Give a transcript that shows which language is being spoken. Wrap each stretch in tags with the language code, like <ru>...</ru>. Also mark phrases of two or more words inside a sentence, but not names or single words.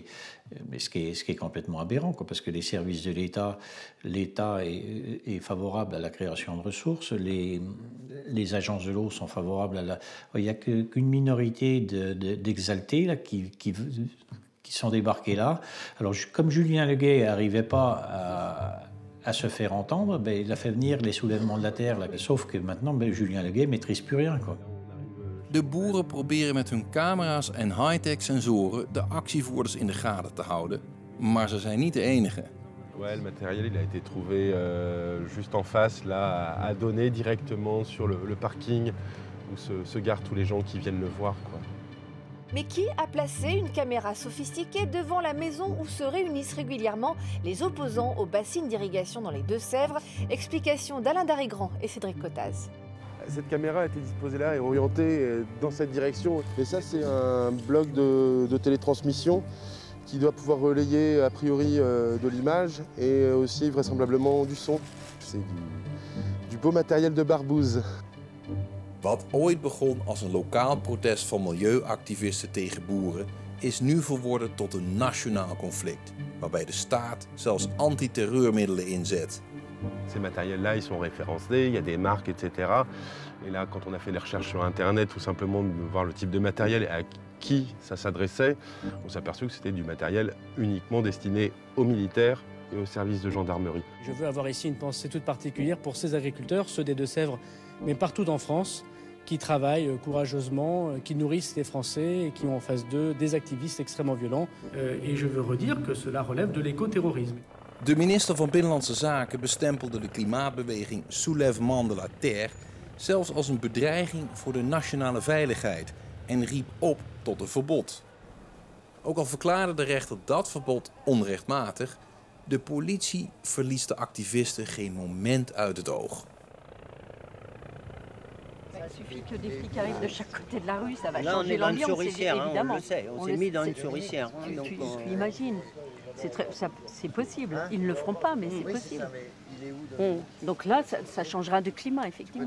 <fr>Mais ce qui est complètement aberrant, quoi, parce que les services de l'État est favorable à la création de ressources, les agences de l'eau sont favorables à la... Il n'y a qu'une minorité d'exaltés là, qui sont débarqués là. Alors comme Julien Leguet n'arrivait pas à se faire entendre, il a fait venir les soulèvements de la terre. Là. Sauf que maintenant, Julien Leguet ne maîtrise plus rien, quoi.</fr> <nl>De boeren proberen met hun camera's en high-tech sensoren de actievoerders in de gaten te houden. Maar ze zijn niet de enige.</nl> <fr>Ouais, le matériel il a été trouvé juste en face, là, à donner directement sur le parking où se garent tous les gens qui viennent le voir, quoi. Mais qui a placé une caméra sophistiquée devant la maison où se réunissent régulièrement les opposants aux bassines d'irrigation dans les Deux-Sèvres? Explication d'Alain Darigrand et Cédric Cottaz. Cette caméra a été disposée là et orientée dans cette direction. Et ça, c'est un bloc de télétransmission qui doit pouvoir relayer a priori de l'image et aussi vraisemblablement du son. C'est du beau matériel de barbouze.</fr> <nl>Wat ooit begon als een lokaal protest van milieuactivisten tegen boeren, is nu verworden tot een nationaal conflict, waarbij de staat zelfs antiterreurmiddelen inzet.</nl> <fr>Ces matériels-là, ils sont référencés, il y a des marques, etc. Et là, quand on a fait des recherches sur Internet, tout simplement de voir le type de matériel et à qui ça s'adressait, on s'est aperçu que c'était du matériel uniquement destiné aux militaires et aux services de gendarmerie. Je veux avoir ici une pensée toute particulière pour ces agriculteurs, ceux des Deux-Sèvres, mais partout en France, qui travaillent courageusement, qui nourrissent les Français et qui ont en face d'eux des activistes extrêmement violents. Et je veux redire que cela relève de l'écoterrorisme.</fr> <nl>De minister van Binnenlandse Zaken bestempelde de klimaatbeweging Soulèvement de la Terre zelfs als een bedreiging voor de nationale veiligheid en riep op tot een verbod. Ook al verklaarde de rechter dat verbod onrechtmatig, de politie verliest de activisten geen moment uit het oog.</nl> <fr>Il suffit que des flics arrivent de chaque côté de la rue, ça va Là, changer l'ambiance, évidemment. On le sait, on s'est mis dans une souricière. Tu l'imagines, c'est possible. Ils ne le feront pas, mais c'est possible. Donc là, ça changera de climat, effectivement.</fr>